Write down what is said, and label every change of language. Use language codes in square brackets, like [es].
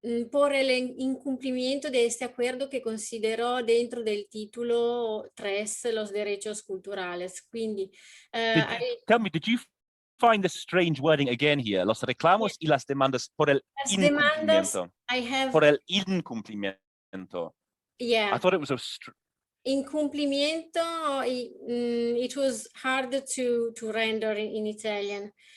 [es] Por el incumplimiento de este acuerdo que consideró dentro del título 3 los derechos culturales. [it] Quindi, [en] tell me, did you find this strange wording again here? [es] Los reclamos y las demandas por el incumplimiento. Por el incumplimiento. [en] Yeah. I thought it was a Incumplimiento, it was hard to render in Italian.